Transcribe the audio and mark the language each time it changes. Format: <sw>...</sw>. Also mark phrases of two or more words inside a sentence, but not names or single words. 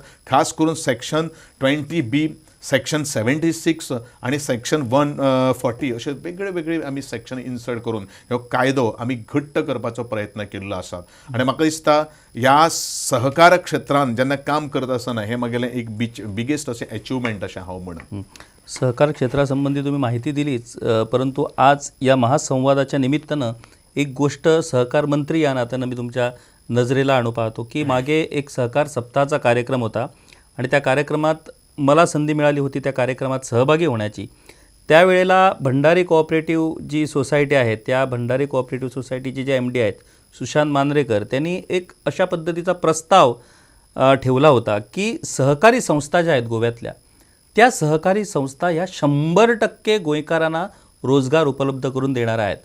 <kok>खास करून सेक्शन 20B, सेक्शन 76 आनी सेक्शन 140 अशे वेगळे आमी</kok> <en>section insert</en> <kok>करून ह्यो कायदो आमी घट्ट करपाचो प्रयत्न केल्लो आसा. आनी म्हाका दिसता ह्या सहकार क्षेत्रांत जेन्ना काम करता आसतना हें म्हगेलें एक बिगेस्ट अशें अचिवमेंट अशें हांव म्हणन.</kok> <mr>सहकार क्षेत्रासंबंधी तुम्ही माहिती दिलीच, परंतु आज या महासंवादाच्या निमित्तानं एक गोष्ट सहकार मंत्री या नात्यानं मी तुमच्या नजरेला आणू पाहतो की मागे एक सहकार सप्ताहाचा कार्यक्रम होता आणि त्या कार्यक्रमात मला संधी मिळाली होती त्या कार्यक्रमात सहभागी होण्याची. त्यावेळेला भंडारी कोऑपरेटिव्ह जी सोसायटी आहे त्या भंडारी कोऑपरेटिव्ह सोसायटीचे जे MD आहेत सुशांत मांद्रेकर, त्यांनी एक अशा पद्धतीचा प्रस्ताव ठेवला होता की सहकारी संस्था ज्या आहेत गोव्यातल्या त्या सहकारी संस्था ह्या 100% गोंयकारांना रोजगार उपलब्ध करून देणार आहेत.</mr>